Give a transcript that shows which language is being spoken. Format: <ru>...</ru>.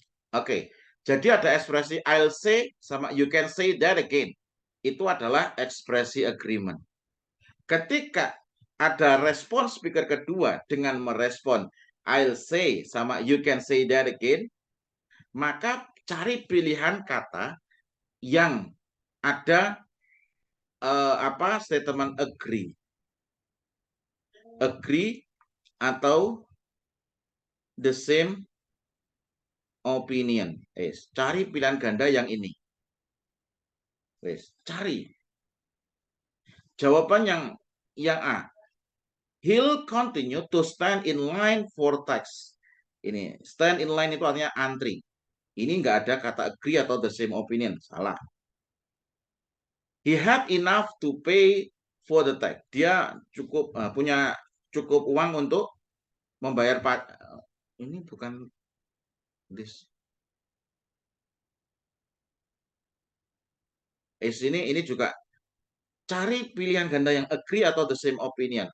<id>Oke, jadi ada ekspresi</id> <en>I'll say</en> <id>sama</id> <en>you can say that again.</en> <id>Itu adalah ekspresi agreement. Ketika ada respon speaker kedua dengan merespon</id> <en>I'll say</en> <id>sama</id> <en>you can say that again,</en> <id>maka cari pilihan kata yang ada statement agree. Agree atau the same opinion. Cari pilihan ganda yang ini. Cari. Jawaban yang A.</id> <en>He'll continue to stand in line for text.</en> <id>Ini stand in line itu artinya antri. Ini nggak ada kata agree atau the same opinion. Salah.</id> <en>He had enough to pay for the text.</en> <id>Dia punya cukup uang untuk membayar ini bukan this. Ini juga cari pilihan ganda yang agree atau the same opinion.</id>